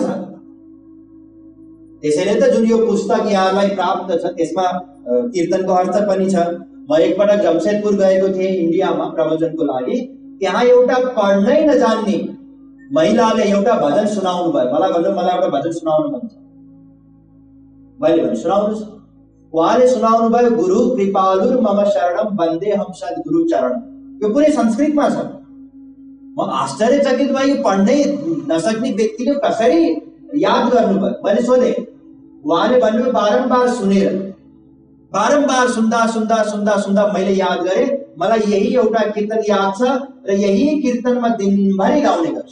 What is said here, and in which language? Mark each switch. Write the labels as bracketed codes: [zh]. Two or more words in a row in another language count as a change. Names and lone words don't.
[ne] त्यसैले त जुन यो पुस्तक यहाँलाई प्राप्त छ त्यसमा कीर्तनको अर्थ पनि छ। म एकपटक जमशेदपुर गएको थिएँ इन्डियामा प्रवचनको लागि। त्यहाँ एउटा पढ्नै नजान्ने महिलाले एउटा भजन सुनाउनु भयो। मलाई भन्नु, मलाई एउटा भजन सुनाउनु मन छ। मैले भने सुनाउनुहोस्। उहाँले सुनाउनु भयो, [sa] गुरु कृपालुर मम शरणम वन्दे हम सद्गुरु चरण। [ne] यो पुरै संस्कृतमा छ। म आश्चर्यचकित भयो, पढ्नै नसक्ने व्यक्तिले कसरी याद गर्नुभयो। मैले सोधेँ, उहाँले भन्नुभयो बारम्बार सुनेर, बारम्बार सुन्दा सुन्दा सुन्दा सुन्दा मैले याद गरेँ। मलाई यही एउटा कीर्तन याद छ र यही कीर्तन म दिनभरि गाउने गर्छु।